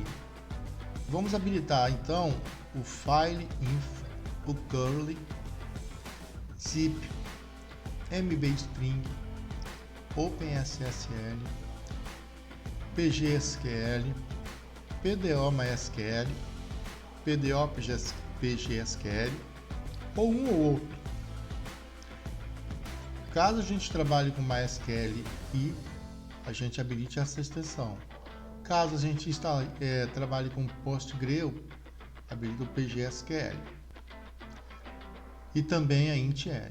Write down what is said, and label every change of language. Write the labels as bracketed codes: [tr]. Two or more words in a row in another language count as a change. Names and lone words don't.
[pt] Vamos habilitar então o file info, o curly, zip, mbstring, OpenSSL, pgsql, pdo-mysql, pdo-pgsql ou um ou outro. Caso a gente trabalhe com MySQL e a gente habilite essa extensão. Caso a gente trabalhe com PostgreSQL, habilita o PGSQL. E também a IntL.